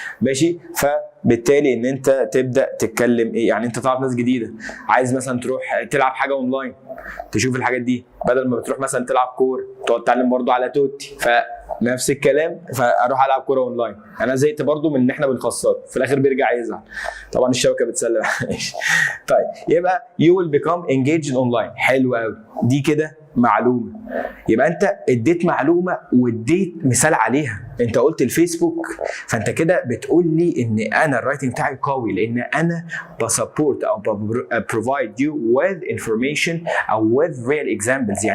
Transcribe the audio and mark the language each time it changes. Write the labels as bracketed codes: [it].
[ar] ماشي، فبالتالي ان انت تبدا تتكلم ايه، يعني انت تعرف ناس جديده، عايز مثلا تروح تلعب حاجه اونلاين تشوف الحاجات دي، بدل ما بتروح مثلا تلعب كوره تقعد تتعلم برضه على توتي، نفس الكلام، فاروح العب كوره اونلاين. انا زهقت برضو من ان احنا بنخسر في الاخر بيرجع يزعل، طبعا الشبكه بتسلم. طيب يبقى [en] you will become engaged online. [ar] حلو قوي، دي كده معلومه. يبقى انت اديت معلومه واديت مثال عليها، انت قلت الفيسبوك، فانت كده بتقول لي ان انا الرايتنج بتاعي قوي لان انا بسبورت او [en] provide you with information [ar] او [en] with real examples.